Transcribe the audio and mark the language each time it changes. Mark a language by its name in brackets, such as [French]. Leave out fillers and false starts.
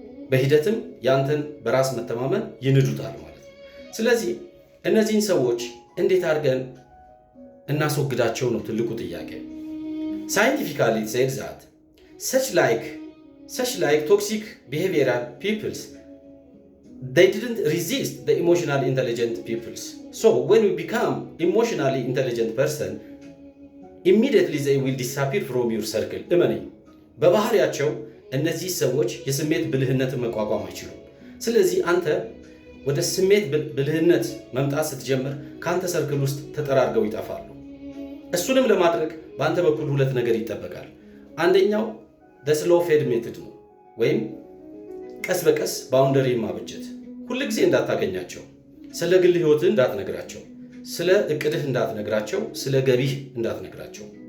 [Amharic] በሂደትም ያንተን በራስ መተማመን ይንዱታል ማለት ነው። ስለዚህ እነዚህን ሰዎች እንዴት አድርገን እናስወግዳቸው ነው ትልቁ ጥያቄ። [English] Scientifically it says that such like toxic behavioral peoples, they didn't resist the emotionally intelligent peoples. So when we become emotionally intelligent person, immediately they will disappear from your circle. [Amharic] እመነኝ፣ በባህሪያቸው እነዚህ ሰዎች የስሜት ብልህነትን መቋቋም አይችሉም። ስለዚህ አንተ ወደ ስሜት ብልህነት መምጣት ስትጀምር ከአንተ ሰርክል ውስጥ ተጠራርገው ይጠፋሉ። እሱንም ለማድረግ በአንተ በኩል 2 ነገር ይጠበቃል። አንደኛው [English] the slow fade method [Amharic] ነው፣ ወይም ቀስ በቀስ ባውንደሪ ማበጀት። ሁል ጊዜ እንዳታገኛቸው፣ ስለ ግል ህይወትህ እንዳትነግራቸው፣ ስለ እቅድህ እንዳትነግራቸው፣ ስለ ገቢህ እንዳትነግራቸው።